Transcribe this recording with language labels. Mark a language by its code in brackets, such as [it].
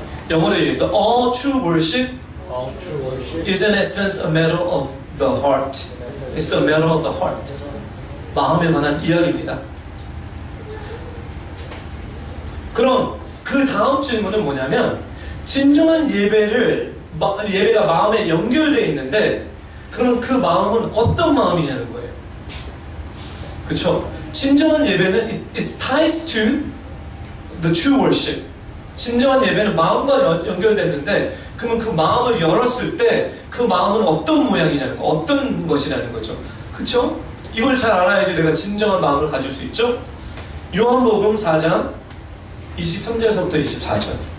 [ko] 영어로 얘기해서 [en] All true worship is in essence a matter of the heart. It's a matter of the heart. [ko] 마음에 관한 이야기입니다. 그럼 그 다음 질문은 뭐냐면, 진정한 예배가 마음에 연결되어 있는데, 그럼 그 마음은 어떤 마음이냐는 거예요. 그쵸? 진정한 예배는 [en] it ties to the true worship. [ko] 진정한 예배는 마음과 연결됐는데, 그러면 그 마음을 열었을 때 그 마음은 어떤 모양이냐는 거, 어떤 것이라는 거죠. 그쵸? 이걸 잘 알아야지 내가 진정한 마음을 가질 수 있죠. 요한복음 4장 23절에서부터 24절.